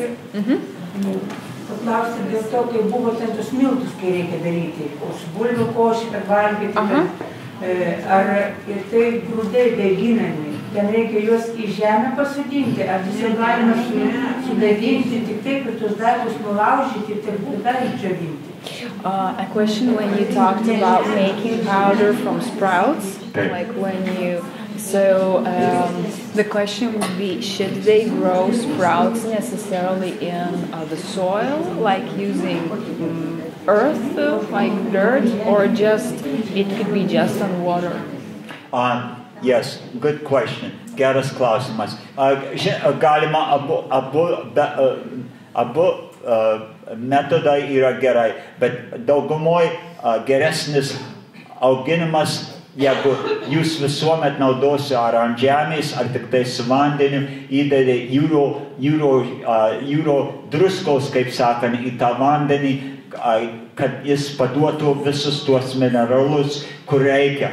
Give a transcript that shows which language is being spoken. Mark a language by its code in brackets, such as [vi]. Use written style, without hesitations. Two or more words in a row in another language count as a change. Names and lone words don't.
[lt] Paklausti dėl to, kai buvo ten tos miltus, kai reikia daryti, už bulvių košį, kad valgyti, ar ir tai grūdai daiginami, ten reikia juos į žemę pasodinti, ar tiesiog galima sudaiginti, tik taip, kad tuos daiktus nulaužyti ir taip dar išdžiovinti. [en] A question when you talked about making powder from sprouts, like when you... So the question would be, should they grow sprouts necessarily in the soil, like using earth, like dirt, or just it could be just on water? Yes, good question. [lt] Geras klausimas. Galima abu metodai yra gerai, bet daugumoj geresnis auginimas, jeigu jūs visuomet naudosi ar ant žemės, ar tik tai su vandeniu, įdedi jūro druskos, kaip sakant, į tą vandenį, kad jis paduotų visus tuos mineralus, kur reikia.